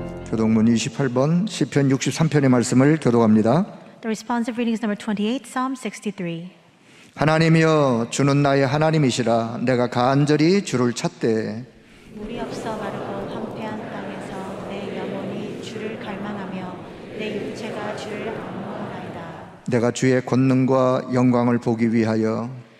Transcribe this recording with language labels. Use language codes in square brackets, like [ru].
[ko] 교독문 28번 시편 63편의 말씀을 교독합니다. [en] The responsive reading is number 28, Psalm 63. [ko] 하나님이여 주는 나의 하나님이시라. 내가 간절히 주를 찾되 물이 없어 마르고 황폐한 땅에서 내 영혼이 주를 갈망하며 내 육체가 주를 악모하나이다. 내가 주의 권능과 영광을 보기 위하여